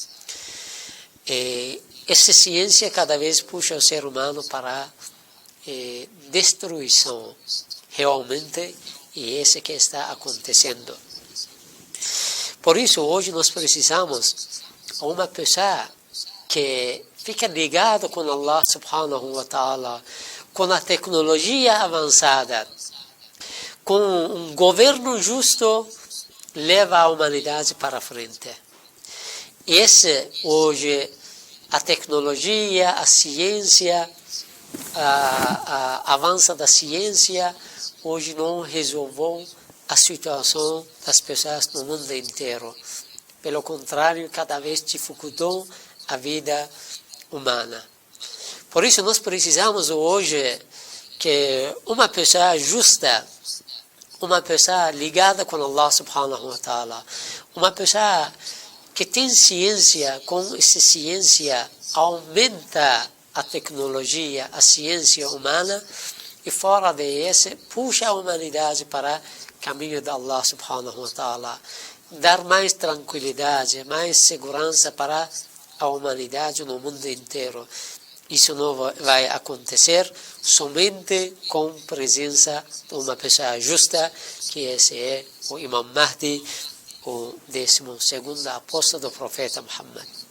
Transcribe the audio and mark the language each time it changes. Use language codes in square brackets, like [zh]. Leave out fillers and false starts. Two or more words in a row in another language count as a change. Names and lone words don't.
[pt] Essa ciência cada vez puxa o ser humano para destruição, realmente, e esse que está acontecendo. Por isso, hoje nós precisamos de uma pessoa que fica ligada com [ar] الله سبحانه وتعالى, [pt] com a tecnologia avançada, com um governo justo, leva a humanidade para frente. Esse, hoje, a tecnologia, a ciência, a avanço da ciência, hoje não resolveu a situação das pessoas no mundo inteiro. Pelo contrário, cada vez dificultou a vida humana. Por isso, nós precisamos hoje que uma pessoa justa, uma pessoa ligada com Allah [ar] سبحانه وتعالى, [pt] uma pessoa que tem ciência, com essa ciência aumenta a tecnologia, a ciência humana, e fora desse, puxa a humanidade para o caminho de [ar] الله سبحانه وتعالى, [pt] dar mais tranquilidade, mais segurança para a humanidade no mundo inteiro. Isso não vai acontecer somente com a presença de uma pessoa justa, que esse é o Imam Mahdi, o 12º apóstolo do profeta Muhammad.